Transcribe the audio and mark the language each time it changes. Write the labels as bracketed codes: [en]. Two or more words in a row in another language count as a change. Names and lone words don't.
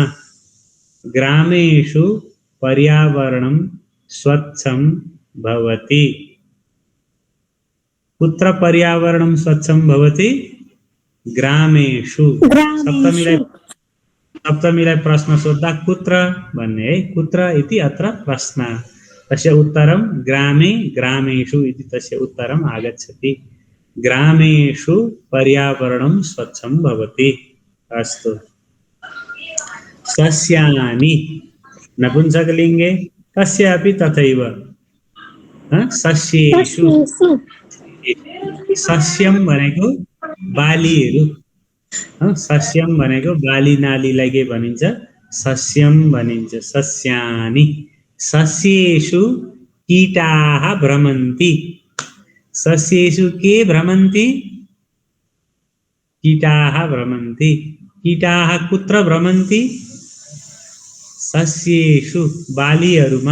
[sa] ग्रामेषु पर्यावरणं स्वच्छं भवति। कुत्र पर्यावरणं स्वच्छं भवति? [ne] ग्रामेषु। सप्तमीलाई प्रश्न सोद्धा कुत्र भन्ने है। [sa] कुत्र इति अत्र प्रश्न। तस्य उत्तरं ग्रामे ग्रामेषु इति तस्य उत्तरम् आगच्छति। ग्रामेषु पर्यावरणं स्वच्छं भवति। अस्तु। सस्यानि नपुंसकलिङ्गे कस्यापि तथैव। सस्येषु सस्यम [ne] भनेको बालीहरू। सस्यम भनेको बाली नालीलाई के भनिन्छ? सस्यम भनिन्छ। सस्यानि। [sa] सस्येषु कीटाः भ्रमन्ति। सस्येषु के भ्रमन्ति? कीटाः भ्रमन्ति। कीटाः कुत्र भ्रमन्ति? सस्येषु बालीहरूमा।